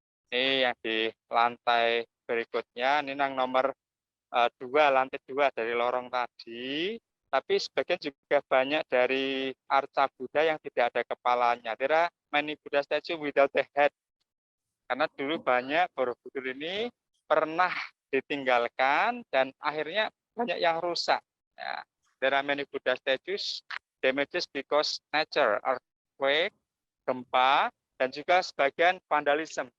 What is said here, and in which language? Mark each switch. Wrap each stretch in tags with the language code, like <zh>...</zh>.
<id>Ini yang di lantai berikutnya. Ini yang nomor 2, lantai 2 dari lorong tadi. Tapi sebagian juga banyak dari arca Buddha yang tidak ada kepalanya.</id> <en>There are many Buddha statues without the head.</en> <id>Karena dulu banyak Borobudur ini pernah ditinggalkan dan akhirnya banyak yang rusak.</id> <en>Ya. There are many Buddha statues damages because nature, earthquake, gempa,</en> <id>dan juga sebagian vandalisme.</id>